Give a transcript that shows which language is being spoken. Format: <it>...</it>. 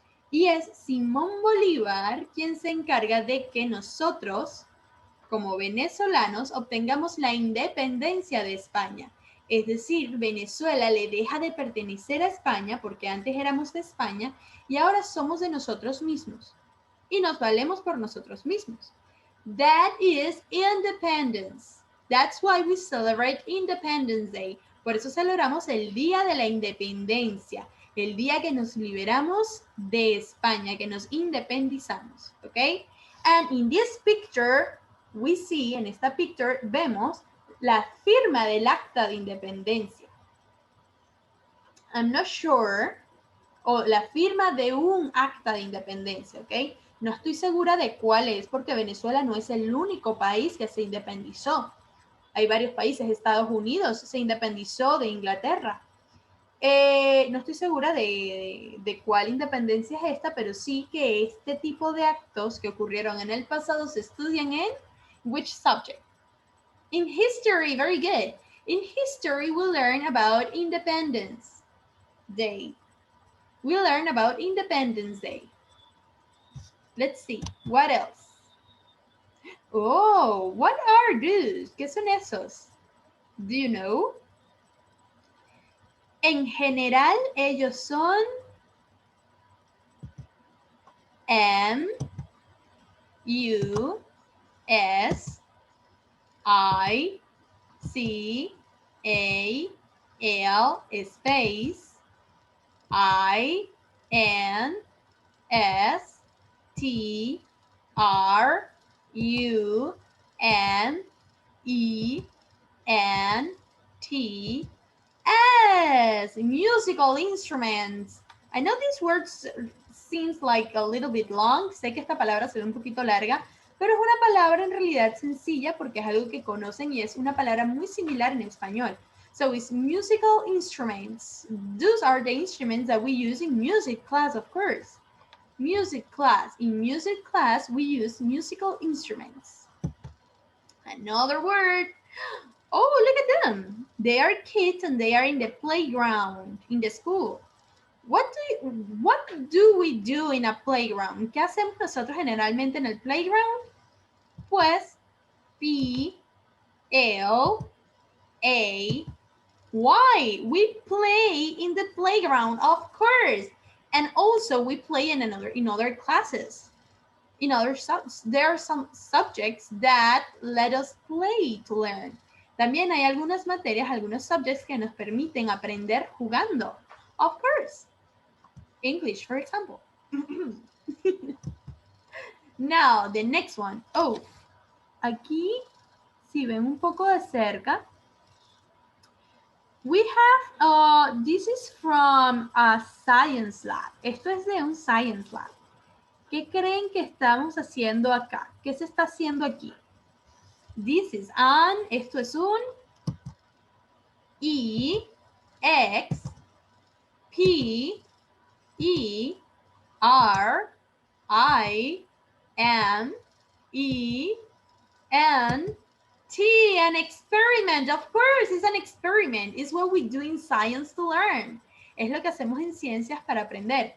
<es>Y es Simón Bolívar quien se encarga de que nosotros, como venezolanos, obtengamos la independencia de España. Es decir, Venezuela le deja de pertenecer a España porque antes éramos de España y ahora somos de nosotros mismos. Y nos valemos por nosotros mismos.</es> <en>That is independence. That's why we celebrate Independence Day.</en> <es>Por eso celebramos el Día de la Independencia, el día que nos liberamos de España, que nos independizamos, ¿ok?</es> <en>And in this picture, we see,</en> <es>en esta picture, vemos la firma del acta de independencia.</es> <en>I'm not sure,</en> <es>o la firma de un acta de independencia, ¿ok? No estoy segura de cuál es, porque Venezuela no es el único país que se independizó. Hay varios países, Estados Unidos se independizó de Inglaterra. No estoy segura de cuál independencia es esta, pero sí que este tipo de actos que ocurrieron en el pasado se estudian en</es> <en>which subject? In history, very good. In history, we learn about Independence Day. We learn about Independence Day. Let's see, what else? Oh, what are those?</en> <es>¿Qué son esos?</es> <en>Do you know?</en> <es>En general, ellos son M,</es> <en>U, S, I, C, A, L, space, I, N, S, T, R, U, N, E, N, T, S. Musical instruments. I know this word seems like a little bit long.</en> <es>Sé que esta palabra se ve un poquito larga, pero es una palabra en realidad sencilla porque es algo que conocen y es una palabra muy similar en español.</es> <en>So it's musical instruments. Those are the instruments that we use in music class, of course. Music class. In music class, we use musical instruments. Another word. Oh, look at them. They are kids and they are in the playground, in the school. What do we do in a playground?</en> <es>¿Qué hacemos nosotros generalmente en el playground? Pues P, L, A, Y.</es> <en>We play in the playground, of course. And also we play in other classes. There are some subjects that let us play to learn.</en> <es>También hay algunas materias, algunos subjects que nos permiten aprender jugando.</es> <en>Of course. English, for example. Now, the next one. Oh,</en> <es>aquí, si ven un poco de cerca,</es> <en>we have, this is from a science lab.</en> <es>Esto es de un science lab. ¿Qué creen que estamos haciendo acá? ¿Qué se está haciendo aquí?</es> <en>This is an,</en> <es>esto es un</es> <en>E, X, P, E, R, I, M, E, N, T, an experiment. Of course, it's an experiment. It's what we do in science to learn.</en> <es>Es lo que hacemos en ciencias para aprender.</es>